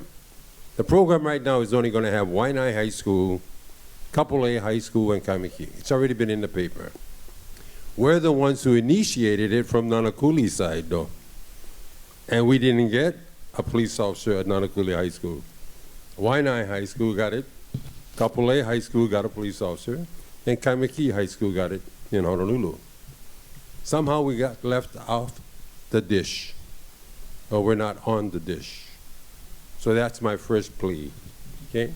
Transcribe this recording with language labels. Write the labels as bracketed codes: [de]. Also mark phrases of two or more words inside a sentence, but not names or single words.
[en] The program right now is only going to have Waiʻanae High School, Kapolei High School, and Kaimiki. It's already been in the paper. We're the ones who initiated it from Nānākuli side, though. And we didn't get a police officer at Nānākuli High School. Waiʻanae High School got it. Kapolei High School got a police officer. And Kaimiki High School got it in Honolulu. Somehow we got left off the dish. Or we're not on the dish. So that's my first plea, okay?